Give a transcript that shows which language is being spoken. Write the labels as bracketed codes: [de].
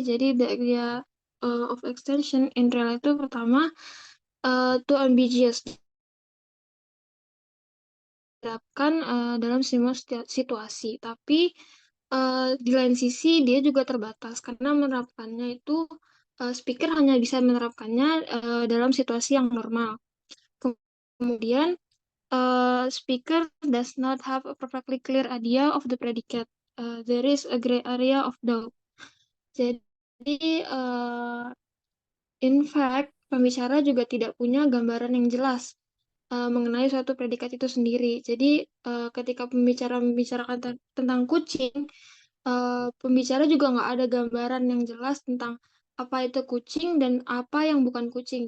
[en] Jadi, the idea of extension in reality itu pertama, to ambiguous [id] diterapkan dalam semua situasi. Tapi di lain sisi dia juga terbatas karena menerapkannya itu speaker hanya bisa menerapkannya dalam situasi yang normal. [en] Kemudian speaker does not have a perfectly clear idea of the predicate. There is a gray area of doubt. [id] Jadi, in fact, pembicara juga tidak punya gambaran yang jelas mengenai suatu predikat itu sendiri. Jadi, ketika pembicara membicarakan tentang kucing, pembicara juga nggak ada gambaran yang jelas tentang apa itu kucing dan apa yang bukan kucing.